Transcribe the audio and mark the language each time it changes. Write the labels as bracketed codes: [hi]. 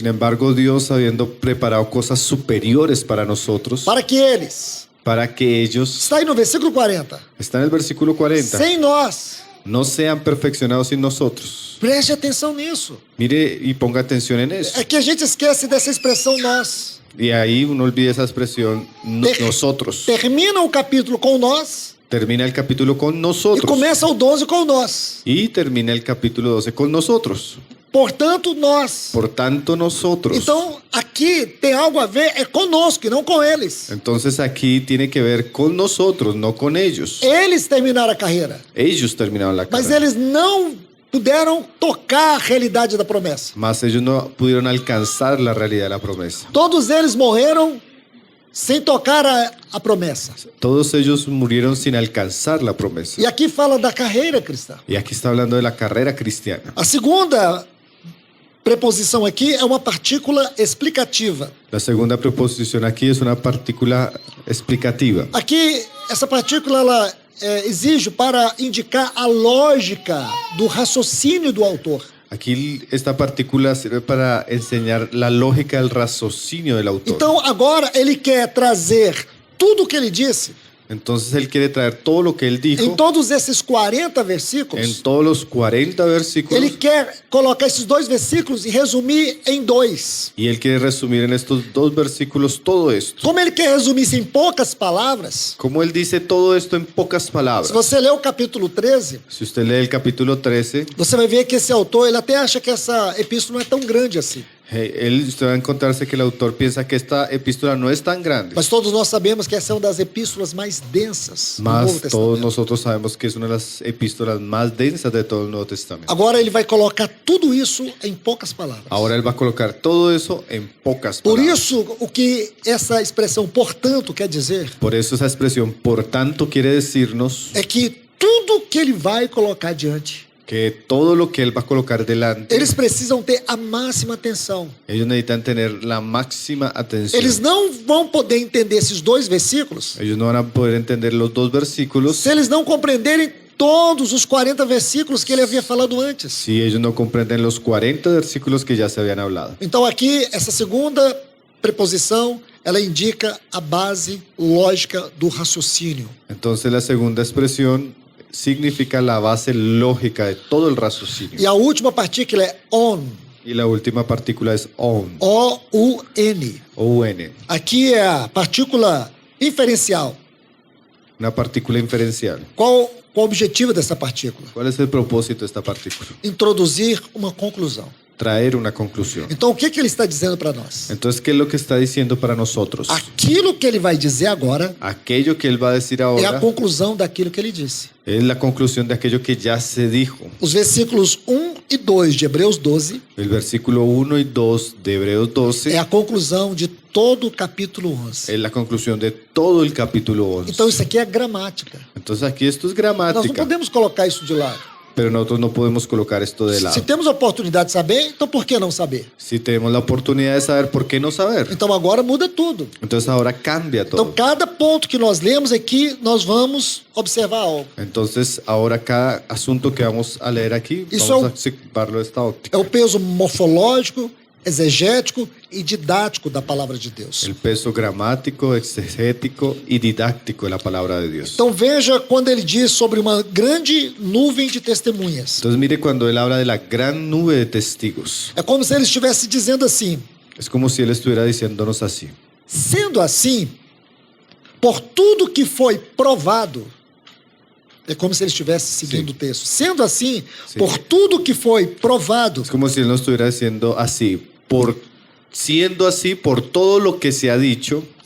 [es] sin embargo, Dios habiendo preparado cosas superiores para nosotros, [pt] para que eles, [es] para que ellos, [pt] está aí no versículo 40, [es] está en el versículo 40, [pt] sem nós. [es] no sean perfeccionados sin nosotros. [pt] Preste atenção nisso. [es] Mire y ponga atención en eso. [pt] É que a gente esquece dessa expressão nós. [es] Y ahí uno olvida esa expresión, nosotros. [pt] Termina o capítulo com nós [es] Termina el capítulo con [pt] e [es] nosotros. [pt] começa o 12 com nós. [es] Y termina el capítulo 12 con nosotros. [pt] Portanto, nós. [es] Por tanto, nosotros. [pt] Então, aqui tem algo a ver é conosco e não com eles. [es] Entonces aquí tiene que ver con nosotros, no con ellos. [pt] Eles terminaram a carreira, [es] Ellos terminaron la [pt] mas [es] carrera. [pt] eles não puderam tocar a realidade da promessa. [es] Mas ellos no pudieron alcanzar la realidad de la promesa. [pt] Todos eles morreram sem tocar a promessa. [es] Todos ellos murieron sin alcanzar la promesa. [pt] E aqui fala da carreira cristã. [es] Y aquí está hablando de la carrera cristiana. [pt] A segunda preposição aqui é uma partícula explicativa. [es] La segunda preposición aquí es una partícula explicativa. [pt] Aqui, essa partícula ela exige para indicar a lógica do raciocínio do autor. [es] Aquí esta partícula sirve para enseñar la lógica del raciocinio del autor. [pt] Então, agora ele quer trazer tudo o que ele disse [es] Entonces él quiere traer todo lo que él dijo [pt] em todos esses 40 versículos. [es] en todos los 40 versículos. [pt] Ele quer colocar esses dois versículos e resumir em dois. [es] Y él quiere resumir en estos dos versículos todo esto. [pt] Como ele quer resumir isso em poucas palavras, [es] Como él dice todo esto en pocas [pt] se [es] palabras. [pt] você ler o capítulo 13, [es] Si usted lee el capítulo 13, [pt] você vai ver que esse autor ele até acha que essa epístola não é tão grande assim. [es] usted va a encontrarse que el autor piensa que esta epístola no es tan grande. [pt] Mas todos nós sabemos que essa é uma das epístolas mais densas do Novo [es] Mas todos [pt] Testamento. [es] nosotros sabemos que es una de las epístolas más densas de todo el Nuevo Testamento. [pt] Agora ele vai colocar tudo isso em poucas palavras. [es] Ahora él va a colocar todo eso en pocas [pt] Por [es] palabras. [pt] isso, o que essa expressão portanto quer dizer [es] Por eso esa expresión, por tanto, quiere decirnos [pt] é que tudo que ele vai colocar diante, [es] que todo lo que él va a colocar delante, [pt] eles precisam ter a máxima atenção. [es] ellos necesitan tener la máxima atención. [pt] Eles não vão poder entender esses dois versículos [es] Ellos no van a poder entender los dos versículos [pt] se eles não compreenderem todos os 40 versículos que ele havia falado antes. [es] si ellos no comprenden los 40 versículos que ya se habían hablado. [pt] Então aqui, essa segunda preposição, ela indica a base lógica do raciocínio. [es] Entonces la segunda expresión significa la base lógica de todo el raciocinio. [pt] E a última partícula é on, [es] Y la última partícula es on, [pt] O-U-N. [es] O-U-N, [pt] Aqui é a partícula inferencial. [es] una partícula inferencial. [pt] Qual o objetivo dessa partícula? [es] ¿Cuál es el propósito de esta partícula? [pt] Introduzir uma conclusão. [es] Traer una conclusión. [pt] Então, o que ele está dizendo para nós? [es] Entonces, ¿qué es lo que está diciendo para nosotros? [pt] Aquilo que ele vai dizer agora [es] Aquello que él va a decir [pt] é a [es] ahora [pt] conclusão daquilo que ele disse. [es] es la conclusión de aquello que ya se dijo. [pt] Os versículos 1 e 2 de Hebreus 12 [es] El versículo 1 y 2 de Hebreos 12 [pt] é a conclusão de todo o capítulo 11. [es] es la conclusión de todo el capítulo 11. [pt] Então, isso aqui é gramática. [es] Entonces, aquí esto es [pt] Nós não [es] gramática, [pt] podemos colocar isso de lado. [es] pero nosotros no podemos colocar esto de [pt] Se [es] lado. [pt] temos a oportunidade de saber, então por que não saber? [es] Si tenemos la oportunidad de saber, ¿por qué no saber? [pt] Então agora muda tudo. [es] Entonces ahora cambia [pt] Então [es] todo. [pt] cada ponto que nós lemos aqui, nós vamos observar algo. [es] Entonces ahora cada asunto que vamos a leer aquí, [pt] Isso [es] vamos [pt] é [es] a observarlo de esta óptica. [pt] É o peso morfológico, exegético e didático da palavra de Deus. [es] El peso gramático, exegético y didáctico de la palabra de Dios. [pt] Então veja quando ele diz sobre uma grande nuvem de testemunhas. [es] Entonces mire cuando él habla de la gran nube de testigos. [pt] É como se ele estivesse dizendo assim: [es] Es como si él estuviera diciéndonos así. [pt] sendo assim, por tudo que foi provado, é como se ele estivesse seguindo Sim. o texto. Sendo assim, Sim. por tudo que foi provado, [es] Es como si él nos estuviera diciendo así. Siendo así, por todo lo que se ha dicho,